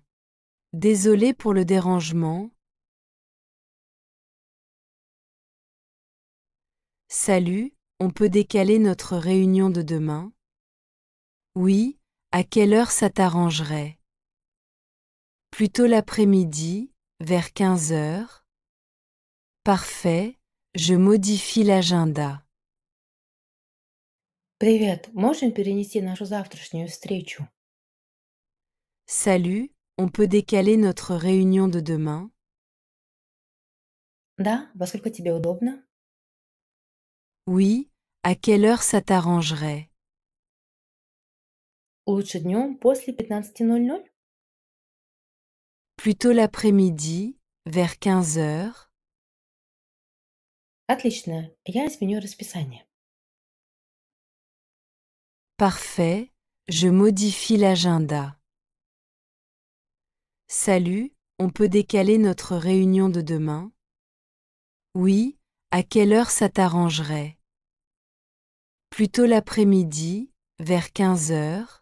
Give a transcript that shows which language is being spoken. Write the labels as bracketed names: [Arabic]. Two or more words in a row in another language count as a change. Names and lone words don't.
[French] Désolé pour le dérangement. Salut, on peut décaler notre réunion de demain? Oui, à quelle heure ça t'arrangerait? Plutôt l'après-midi, vers 15 heures? Parfait, je modifie l'agenda. [Russian] Привет, можем перенести нашу завтрашнюю встречу? [French] Salut, on peut décaler notre réunion de demain? [Russian] Да, во сколько тебе удобно? [French] Oui, à quelle heure ça t'arrangerait? [Russian] Лучше днем после 15:00? [French] Plutôt l'après-midi, vers 15 heures? [Russian] Отлично, я изменю расписание. [French] Parfait, je modifie l'agenda. Salut, on peut décaler notre réunion de demain? Oui, à quelle heure ça t'arrangerait? Plutôt l'après-midi, vers 15 heures?